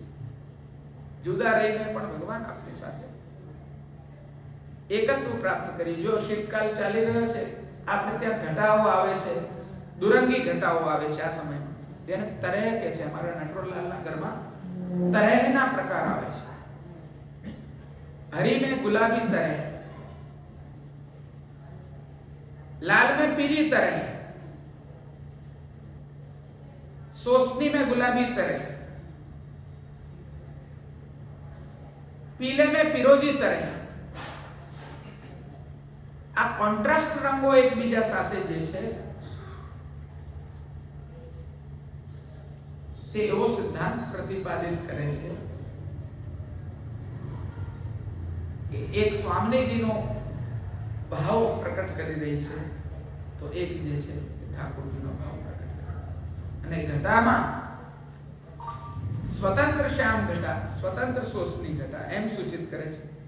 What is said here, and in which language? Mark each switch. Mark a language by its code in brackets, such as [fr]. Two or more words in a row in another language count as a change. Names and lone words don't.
[gu] જુદા રહીને પણ ભગવાન આપણી સાથે એકત્વ પ્રાપ્ત કરી. જો શીતકાલ ચાલી રહ્યો છે, આપણે ત્યાં ઘટાઓ આવે છે, દુરંગી ઘટાઓ આવે છે આ સમયમાં, તેને તરે કે છે અમારા નટવરલાલના ઘરમાં તરેહના પ્રકાર આવે છે. [hi] हरी में गुलाबी तरह, लाल में पीली तरह, सोसनी में गुलाबी तरह, पीले में पिरोजी तरह. [gu] આ કોન્ટ્રાસ્ટ રંગો એકબીજા સાથે જે છે તે એવો સિદ્ધાંત પ્રતિપાદિત કરે છે કે એક સ્વામીજીનો ભાવ પ્રકટ કરી રહી છે તો એક જે છે ઠાકોરજીનો ભાવ પ્રકટ કરે અને ઘટામાં સ્વતંત્ર શ્યામ ઘટા, સ્વતંત્ર સોસની ઘટા એમ સૂચિત કરે છે